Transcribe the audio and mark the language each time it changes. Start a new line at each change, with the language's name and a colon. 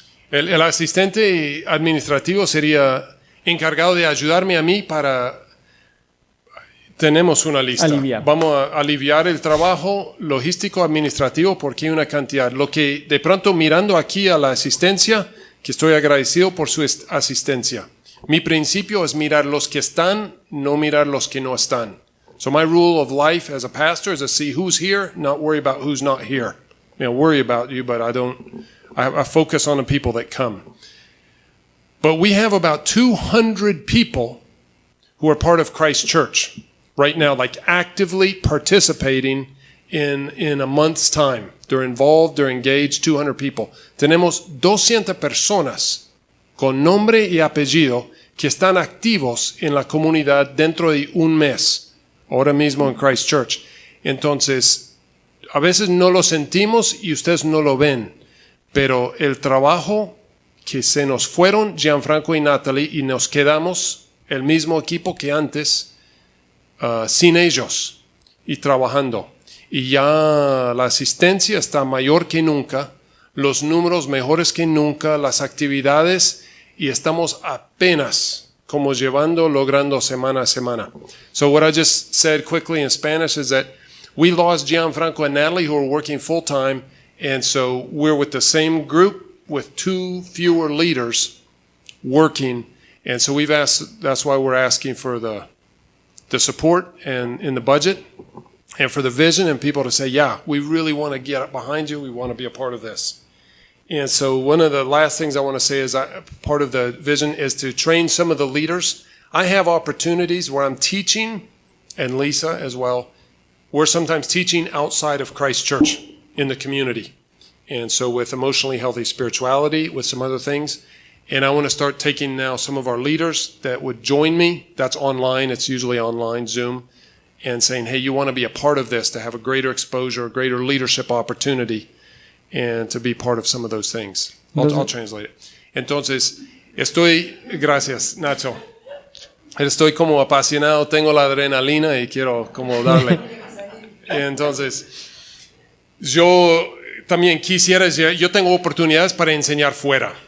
Spanish: El asistente administrativo sería encargado de ayudarme a mí para... Tenemos una lista. Vamos a aliviar el trabajo logístico administrativo porque hay una cantidad. Lo que de pronto mirando aquí a la asistencia, que estoy agradecido por su asistencia. Mi principio es mirar los que están, no mirar los que no están.
English: So my rule of life as a pastor is to see who's here, not worry about who's not here. Worry about you, but I focus on the people that come. But we have about 200 people who are part of Christ Church right now, like actively participating in a month's time. They're involved, they're engaged, 200 people. Tenemos 200 personas con nombre y apellido que están activos en la comunidad dentro de un mes, ahora mismo en Christ Church. Entonces, a veces no lo sentimos y ustedes no lo ven, pero el trabajo que se nos fueron Gianfranco y Natalie y nos quedamos el mismo equipo que antes, sin ellos y trabajando. Y ya la asistencia está mayor que nunca. los números mejores que nunca, las actividades, y estamos apenas como logrando semana a semana. So what I just said quickly in Spanish is that we lost Gianfranco and Natalie, who are working full time, and so we're with the same group with 2 fewer leaders working, and so we've asked. That's why we're asking for the support and in the budget, and for the vision, and people to say, yeah, we really want to get behind you. We want to be a part of this. And so one of the last things I want to say is part of the vision is to train some of the leaders. I have opportunities where I'm teaching, and Lisa as well. We're sometimes teaching outside of Christ Church in the community. And so with emotionally healthy spirituality, with some other things. And I want to start taking now some of our leaders that would join me. That's online. It's usually online, Zoom. And saying, hey, you want to be a part of this, to have a greater exposure, a greater leadership opportunity, and to be part of some of those things. I'll translate it.
Spanish: Entonces, gracias, Nacho. Estoy como apasionado, tengo la adrenalina y quiero como darle. Entonces, yo también yo tengo oportunidades para enseñar fuera.